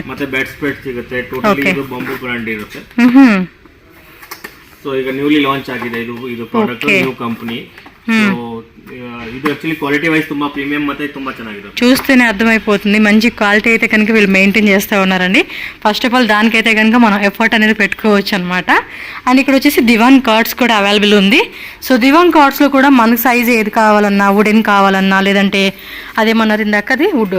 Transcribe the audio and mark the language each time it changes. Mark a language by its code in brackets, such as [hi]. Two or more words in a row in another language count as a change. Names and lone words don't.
[kn] ಮತ್ತೆ [en] bed spread [kn] ಸಿಗುತ್ತೆ. ಟೋಟಲಿ ಇದು [en] bamboo brand [kn] ಇರುತ್ತೆ. ಸೊ ಈಗ [en] newly launch [kn] ಆಗಿದೆ ಇದು [en] product, new company. [kn] ಸೊ ಇದು [en] actually quality wise [kn] ತುಂಬಾ ಪ್ರೀಮಿಯಂ ಮತ್ತೆ ತುಂಬಾ ಚೆನ್ನಾಗಿದೆ. [te] చూస్తేనే అర్థమైపోతుంది మంచి క్వాలిటీ అయితే కనుక వీళ్ళు మెయింటైన్ చేస్తూ ఉన్నారండి. [en] first of all [te] దానికైతే కనుక మనం ఎఫర్ట్ అనేది పెట్టుకోవచ్చు అనమాట. అండ్ ఇక్కడ వచ్చేసి [en] divan cards [te] కూడా అవైలబుల్ ఉంది. సో [en] divan cardslo [te] కూడా మనకు సైజ్ ఏది కావాలన్నా, వుడెన్ కావాలన్నా, లేదంటే అదేమన్నారు ఇందాక అది వుడ్,